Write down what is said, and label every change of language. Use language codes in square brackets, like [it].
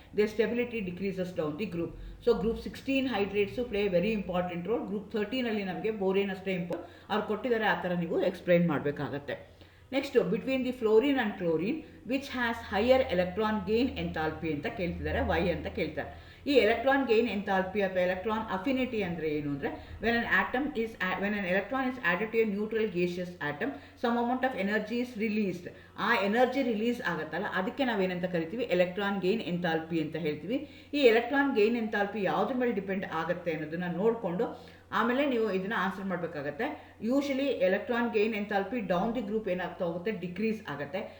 [en] The stability decreases down the group. So group 16 hydrates play very important role. [kn] Group 13ಅಲ್ಲಿ ನಮಗೆ ಬೋರೇನ್ ಅಷ್ಟೇ ಅವ್ರು ಕೊಟ್ಟಿದ್ದಾರೆ, ಆ ಥರ ನೀವು ಎಕ್ಸ್ಪ್ಲೈನ್ ಮಾಡಬೇಕಾಗತ್ತೆ. [en] next between the fluorine and chlorine which has higher electron gain enthalpy [kn] ಅಂತ ಕೇಳ್ತಿದ್ದಾರೆ, [en] Why ಅಂತ ಕೇಳ್ತಾರೆ. [kn] ಈ ಎಲೆಕ್ಟ್ರಾನ್ ಗೇನ್ ಎಂಥಾಲ್ಪಿ ಅಥವಾ ಎಲೆಕ್ಟ್ರಾನ್ ಅಫಿನಿಟಿ ಅಂದರೆ ಏನು ಅಂದರೆ [en] when an electron is added to a neutral gaseous atom some amount of energy is released. [kn] ಆ ಎನರ್ಜಿ ರಿಲೀಸ್ ಆಗುತ್ತಲ್ಲ ಅದಕ್ಕೆ ನಾವೇನಂತ ಕರಿತೀವಿ, ಎಲೆಕ್ಟ್ರಾನ್ ಗೇನ್ ಎಂಥಾಲ್ಪಿ ಅಂತ ಹೇಳ್ತೀವಿ. ಈ ಎಲೆಕ್ಟ್ರಾನ್ ಗೇನ್ ಎಂಥಾಲ್ಪಿ ಯಾವುದ್ರ ಮೇಲೆ ಡಿಪೆಂಡ್ ಆಗುತ್ತೆ ಅನ್ನೋದನ್ನು ನೋಡಿಕೊಂಡು ಆಮೇಲೆ ನೀವು ಇದನ್ನು ಆನ್ಸರ್ ಮಾಡಬೇಕಾಗತ್ತೆ. Usually electron gain enthalpy down the group ಏನಾಗ್ತಾ ಹೋಗುತ್ತೆ, ಡಿಕ್ರೀಸ್ ಆಗುತ್ತೆ.